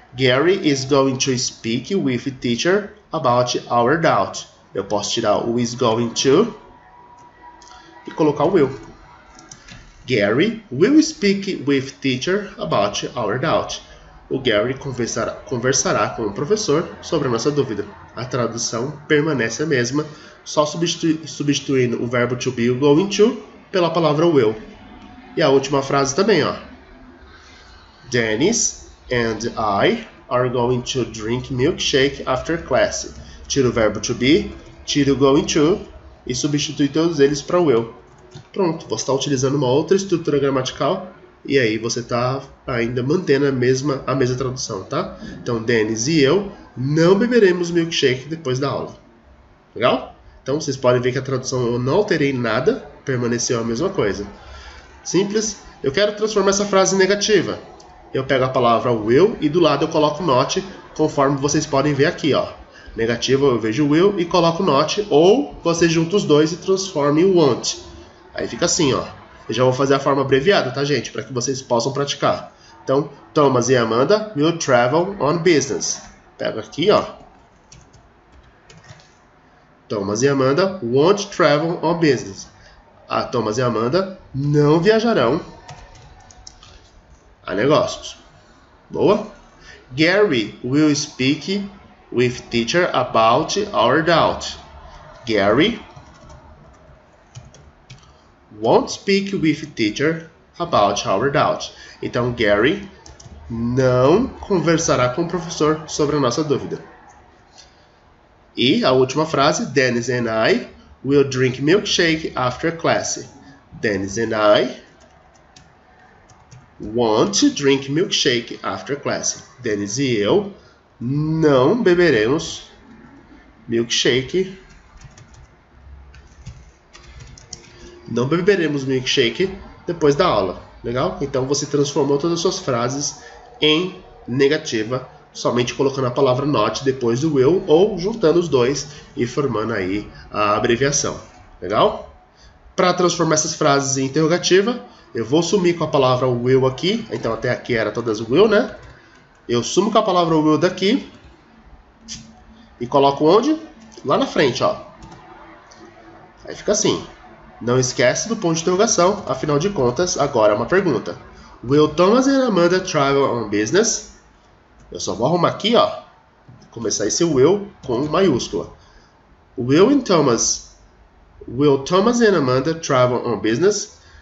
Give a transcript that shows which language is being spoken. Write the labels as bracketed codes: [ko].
[en] Gary is going to speak with the teacher about our doubt. [pt] Eu posso tirar o is going to e colocar o will. [en] Gary will speak with teacher about our doubt. [pt] O Gary conversará com o professor sobre a nossa dúvida. A tradução permanece a mesma, só substituindo o verbo to be, o going to, pela palavra will. E a última frase também, ó. [en] Dennis and I are going to drink milkshake after class. [pt] Tira o verbo to be, tira o going to e substitui todos eles para will. Pronto, você está utilizando uma outra estrutura gramatical e aí você está ainda mantendo a mesma tradução, tá? Então, Dennis e eu não beberemos milkshake depois da aula. Legal? Então, vocês podem ver que a tradução eu não alterei nada, permaneceu a mesma coisa. Simples. Eu quero transformar essa frase em negativa. Eu pego a palavra will e do lado eu coloco not, conforme vocês podem ver aqui, ó. Negativa eu vejo will e coloco not, ou você junta os dois e transforma em want. Aí fica assim, ó. Eu já vou fazer a forma abreviada, tá, gente? Para que vocês possam praticar. Então, [en] Thomas e Amanda will travel on business. [pt] Pego aqui, ó. [en] Thomas e Amanda won't travel on business. [pt] Thomas e Amanda não viajarão a negócios. Boa? [en] Gary will speak with teacher about our doubt. Gary won't speak with teacher about our doubt. [pt] Então, Gary não conversará com o professor sobre a nossa dúvida. E a última frase, [en] Dennis and I will drink milkshake after class. Dennis and I want to drink milkshake after class. [pt] Dennis e eu não beberemos milkshake. Não beberemos milkshake depois da aula. Legal? Então você transformou todas as suas frases em negativa, somente colocando a palavra not depois do will ou juntando os dois e formando aí a abreviação. Legal? Para transformar essas frases em interrogativa, eu vou sumir com a palavra will aqui. Então até aqui era todas will, né? Eu sumo com a palavra will daqui e coloco onde? Lá na frente, ó. Aí fica assim. Não esquece do ponto de interrogação, afinal de contas, agora é uma pergunta. [en] Will Thomas and Amanda travel on business? [pt] Eu só vou arrumar aqui, ó. Começar esse will com maiúscula. [en] Will Thomas and Amanda travel on business?